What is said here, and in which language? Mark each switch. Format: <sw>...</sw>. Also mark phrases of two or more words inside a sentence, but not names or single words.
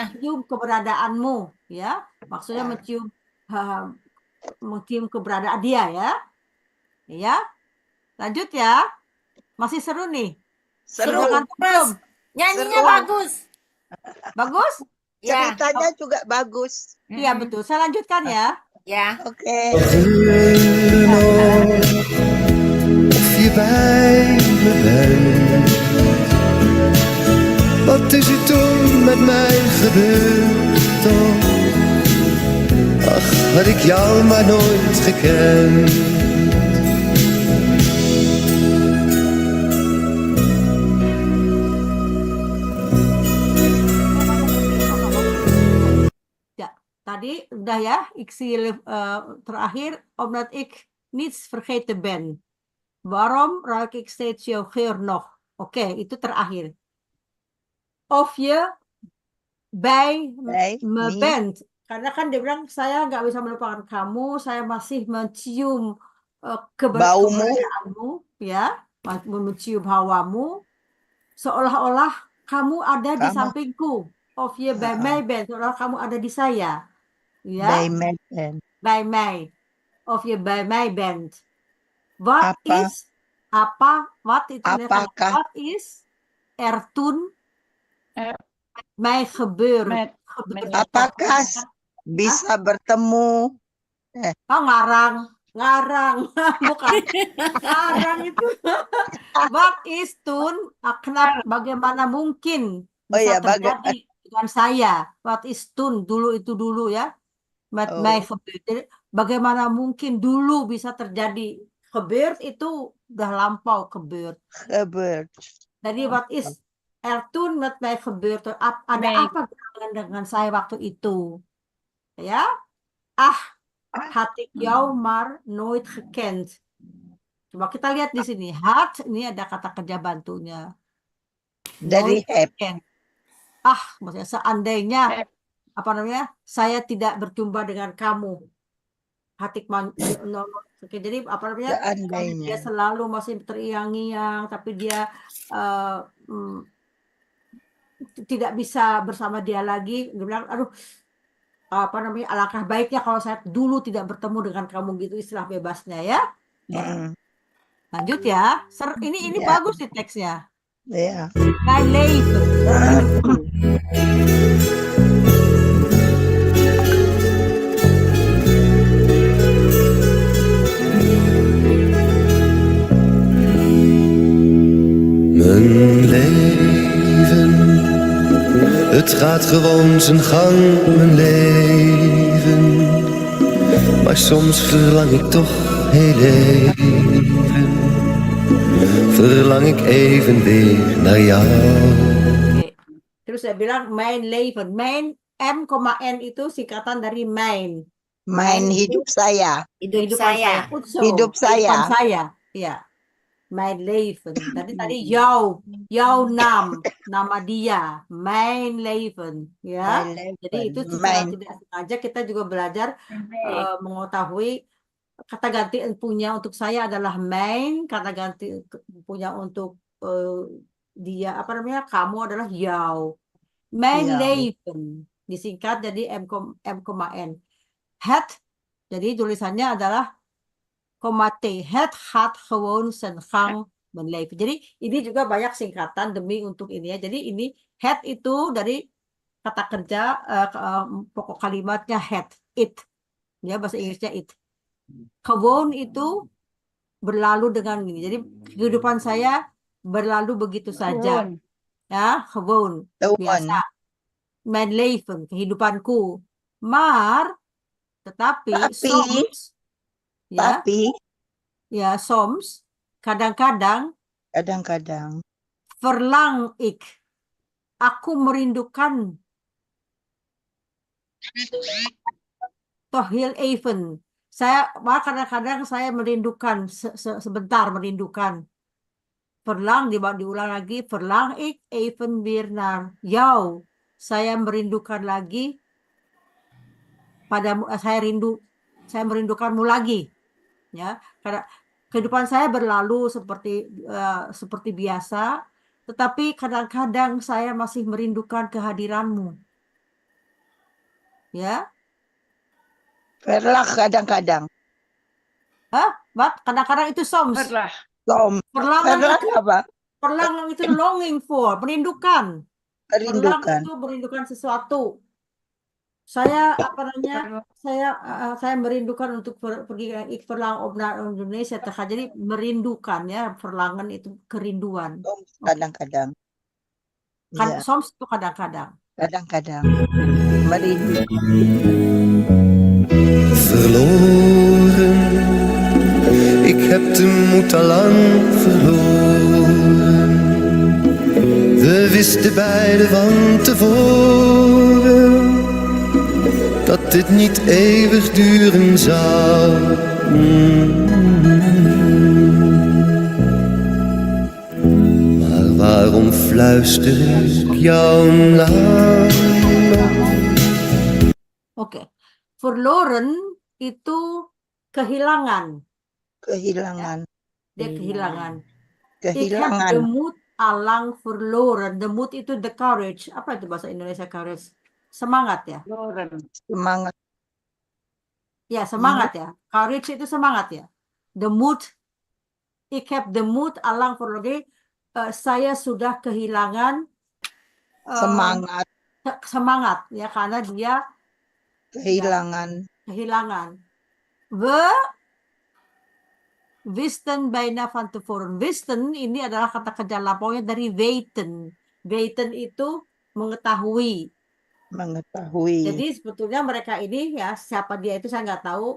<id>mencium keberadaanmu ya, maksudnya mencium keberadaan dia ya. Lanjut ya, masih seru nih. Seru. Sudah ngantuk belum? Nyanyinya Seru. bagus. Bagus? Ya, Ceritanya juga bagus. Iya betul, saya lanjutkan ya. ya. Oke.</id> <nl>Geur nog of je bij me bent. Wat is er toen met mij gebeurd toch? Ach, had ik jou maar nooit gekend.</nl> <id>Ya, tadi udah ya,</id> <nl>ik zie terakhir, omdat ik niets vergeten ben. Waarom ruik ik steeds jouw geur nog?</nl> <id>Oke, itu terakhir.</id> <nl>Of je bij Bij me me. bent.</nl> <id>Karena kan dia bilang, saya nggak bisa melupakan kamu, saya masih mencium Baumu. keberadaanmu, ya, mencium hawamu, seolah-olah kamu ada di Kamu. sampingku.</id> <nl>Of je bij mij bent,</nl> <id>seolah kamu ada di saya. Ya,</id> <nl>Bij mij bent. bij mij. Of je bij mij bent. Wat</nl> <id>Apa?</id> <nl>is, wat itu</nl> <id>Apakah?</id> <nl>wat is er toen Er- mij gebeurd? met</nl> <id>Apakah bisa bertemu? Oh, ngarang, bukan. Ngarang itu.</id> <nl>What is toen?</nl> <id>Kenapa? Bagaimana mungkin Oh bisa ya, terjadi dengan saya?</id> <nl>What is toen?</nl> <id>Dulu itu dulu ya.</id> <nl>Met Oh. mij gebeurd.</nl> <id>Jadi, bagaimana mungkin dulu bisa terjadi? Gebeurd itu udah lampau gebeurd.</id> <nl>Gebeurd. Jadi what is er toen met mij gebeurd?</nl> <id>Ada</id> <nl>Nee.</nl> <id>apa dengan saya waktu itu? Ya.</id> <nl>Had ik jou maar nooit gekend.</nl> <id>Coba kita lihat di sini. Had, ini ada kata kerja bantunya. Dari</id> <nl>Nooit</nl> <en>have.</en> <nl>gekend.</nl> <id>Maksudnya seandainya, apa namanya, saya tidak berjumpa dengan kamu. Hatik Oke, jadi apa namanya, kalau Seandainya. dia selalu masih terngiang-ngiang, tapi dia tidak bisa bersama dia lagi. Dia bilang, aduh, apa namanya, alangkah baiknya kalau saya dulu tidak bertemu dengan kamu, gitu istilah bebasnya ya. Mm. Lanjut ya. Ini Ya. bagus nih teksnya. Ya.</id> <nl>Mijn leven. Mijn leven, het gaat gewoon zijn gang, mijn leven. Maar soms verlang ik toch heel even, verlang ik even weer naar jou.</nl> <id>Oke. Terus saya bilang</id> <nl>mijn leven.</nl> <id>Mijn M,N itu singkatan dari mijn. Main hidup saya. Hidup Kehidupan saya. Utso. Hidup Kehidupan saya. saya. Iya.</id> <nl>Mijn leven. Tadi jouw naam,</nl> <id>nama dia.</id> <nl>Mijn leven. Ya. Mijn</nl> <id>Jadi itu</id> <nl>leven.</nl> <id>secara</id> <nl>Mijn.</nl> <id>tidak sengaja kita juga belajar mengetahui kata ganti punya untuk saya adalah mijn, kata ganti punya untuk dia, apa namanya, kamu adalah jou.</id> <nl>Mijn Jou.</nl> <id>leven disingkat jadi M,N. Het, jadi tulisannya adalah T.</id> <nl>Het gaat gewoon zijn gang menleven.</nl> <id>Jadi ini juga banyak singkatan demi untuk ini ya. Jadi ini het itu dari kata kerja pokok kalimatnya het, it. Ya, bahasa Inggrisnya it. Gewoon itu berlalu dengan ini. Jadi kehidupan saya berlalu begitu saja.</id> <nl>Gewoon. Ya, gewoon. Gewoon.</nl> <id>Biasa.</id> <nl>Mijn leven, kehidupanku. Maar Tetapi</nl> <id>Tapi, ya, tapi soms kadang-kadang kadang-kadang</id> <nl>verlang ik,</nl> <id>aku merindukan</id> <nl>toch heel even.</nl> <id>Malah kadang-kadang saya merindukan sebentar merindukan. Verlang diulang lagi,</id> <nl>verlang ik even weer naar jou.</nl> <id>Saya merindukan lagi padamu, saya merindukanmu lagi. Ya, karena kehidupan saya berlalu seperti biasa, tetapi kadang-kadang saya masih merindukan kehadiranmu. Ya, verlang kadang-kadang. kadang-kadang itu soms.</id> <nl>Verlah. Verlangen Verlang</nl> <id>itu, apa? verlangen itu</id> <en>longing for,</en> <id>merindukan. Verlang Merindukan. itu merindukan sesuatu. Saya saya merindukan untuk pergi</id> <nl>ik verlang op naar</nl> <id>Indonesia. Jadi merindukan ya, verlangen itu kerinduan. Kadang-kadang. Kan Ya, soms itu kadang-kadang. kadang-kadang. Merindu.</id> <nl>Verloren, ik heb de moed al lang verloren. We wisten beiden van tevoren dat dit niet eeuwig duren zou. Maar waarom fluister ik jou na?</nl> <id>Oke. Verloren itu kehilangan. Kehilangan. Dia kehilangan.</id> <nl>Ik heb de</nl> <id>Kehilangan.</id> <nl>moed allang verloren. The mood</nl> <en>itu the courage.</en> <id>Apa itu bahasa Indonesia courage? Semangat ya? Semangat. Ya, semangat ya. Courage itu semangat ya.</id> <nl>The mood. Ik heb the mood allang verloren.</nl> <id>Saya sudah kehilangan Semangat. semangat ya, karena dia Kehilangan.</id> <nl>We wisten bijna van tevoren.</nl> <id>Wisten ini adalah kata kerja lampaunya dari weten. Weten itu mengetahui. Jadi sebetulnya mereka ini ya, siapa dia itu saya nggak tahu.</id>